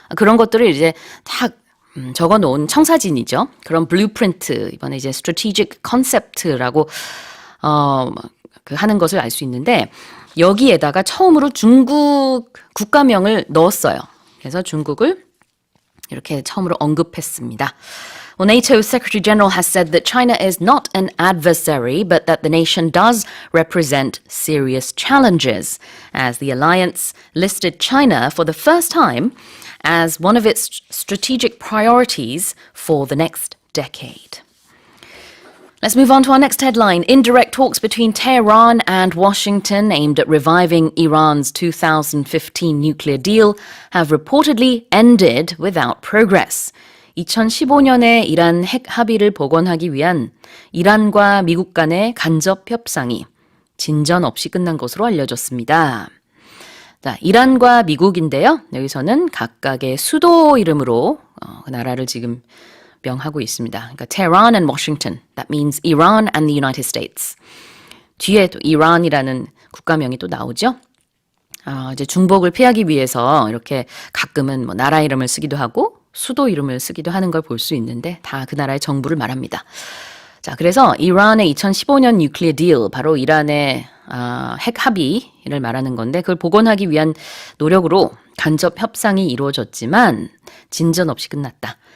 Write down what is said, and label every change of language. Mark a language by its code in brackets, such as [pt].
[ko] 그런 것들을 이제 다 적어놓은 청사진이죠. 그런 블루프린트, 이번에 이제 strategic concept라고 하는 것을 알 수 있는데 여기에다가 처음으로 중국 국가명을 넣었어요. 그래서 중국을 이렇게 처음으로 언급했습니다. [en] Well, NATO's Secretary General has said that China is not an adversary, but that the nation does represent serious challenges, as the alliance listed China for the first time as one of its strategic priorities for the next decade. Let's move on to our next headline. Indirect talks between Tehran and Washington aimed at reviving Iran's 2015 nuclear deal have reportedly ended without progress. [ko] 2015년에 이란 핵 합의를 복원하기 위한 이란과 미국 간의 간접 협상이 진전 없이 끝난 것으로 알려졌습니다. 자, 이란과 미국인데요. 여기서는 각각의 수도 이름으로 그 나라를 지금 명하고 있습니다. 그러니까 [en] Tehran and Washington. That means Iran and the United States. [ko] 뒤에 또 이란이라는 국가명이 또 나오죠. 이제 중복을 피하기 위해서 이렇게 가끔은 나라 이름을 쓰기도 하고 수도 이름을 쓰기도 하는 걸 볼 수 있는데 다 그 나라의 정부를 말합니다. 자, 그래서 이란의 2015년 뉴클리어 딜, 바로 이란의 핵 합의를 말하는 건데 그걸 복원하기 위한 노력으로 간접 협상이 이루어졌지만 진전 없이 끝났다.